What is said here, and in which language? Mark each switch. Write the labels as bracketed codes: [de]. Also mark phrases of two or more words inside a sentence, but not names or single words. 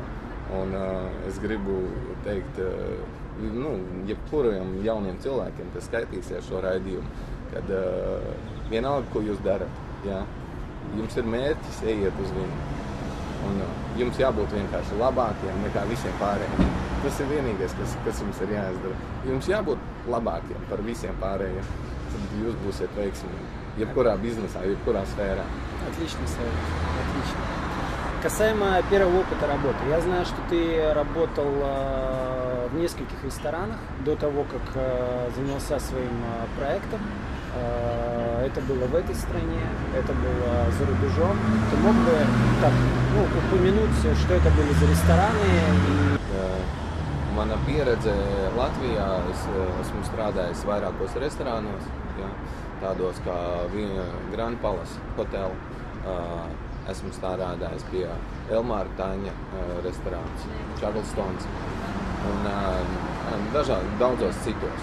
[lv] Un es gribu teikt, jebkuriem jauniem cilvēkiem, kas skaitīsies šo raidījumu, kad vienalga, ko jūs darat, jums ir mērķis, ejiet uz viņu. Un jums jābūt vienkārši labākiem nekā visiem pārējiem. Tas ir vienīgais, kas jums ir jāizdara. Jums jābūt labākiem par visiem pārējiem, tad jūs būsiet veiksmīgi. Jebkurā бизнесā, jebkurā сфера. [ru] Отлично, Савелий, отлично. Касаемо первого опыта работы, я знаю, что ты работал в нескольких ресторанах до того, как занялся своим проектом. Это было в этой стране, это было за рубежом. Ты мог бы упомянуть, что это были за рестораны? [lv] Mana pieredze Latvijā, es esmu strādājis vairākos restorānos, tādos kā Grand Palace Hotel. Esmu strādājis pie Elmāra Taņa restorāns, Charlestons un daudzos citos.